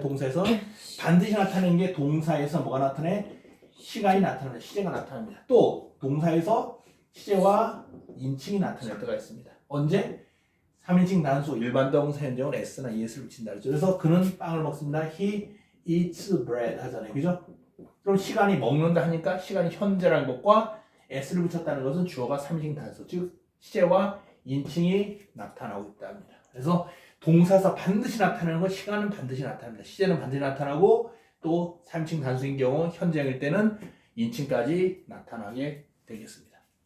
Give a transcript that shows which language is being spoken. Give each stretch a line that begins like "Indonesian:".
Korean: 동사에서 반드시 나타내는 게 동사에서 뭐가 나타내? 시간이 나타납니다. 시제가 나타납니다. 또 동사에서 시제와 인칭이 나타날 때가 있습니다. 언제? 3인칭 단수 일반 동사 현재는 s나 es를 붙인다. 그래서 그는 빵을 먹습니다.
English: He eats bread 하잖아요.
Korean: 그죠? 그럼 시간이 먹는다 하니까 시간이 현재라는 것과 s를 붙였다는 것은 주어가 3인칭 단수, 즉 시제와 인칭이 나타나고 있답니다. 그래서 동사에서 반드시 나타나는 건 시간은 반드시 나타납니다. 시제는 반드시 나타나고 또 3인칭 단수인 경우 현재일 때는 인칭까지 나타나게 되겠습니다.